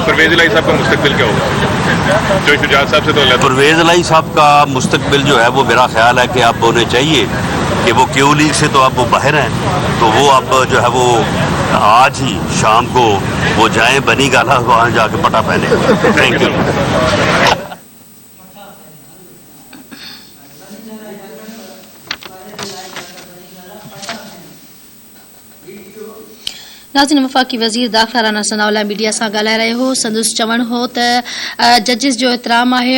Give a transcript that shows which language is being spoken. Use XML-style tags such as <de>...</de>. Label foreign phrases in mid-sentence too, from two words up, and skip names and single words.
<ur>پرویز الہی صاحب کا مستقبل کیا ہوگا؟ جو شجاعت صاحب سے تو اللہ پرویز الہی صاحب کا مستقبل جو ہے وہ میرا خیال ہے کہ اب ہونے چاہیے کہ وہ کیو لیگ سے تو اب وہ باہر ہیں، تو وہ اب جو ہے وہ آج ہی شام کو وہ جائیں بنی گالا، وہاں جا کے پٹا پہنے.</ur> <en>thank you.</en> <sd>नाज़रीन, वफ़ाक़ी वज़ीर दाख़िला राना सनाउल्लाह मीडिया सां ॻाल्हाए रहियो हो. संदसि चवणु हो त जजिस जो एतिराम आहे.</sd>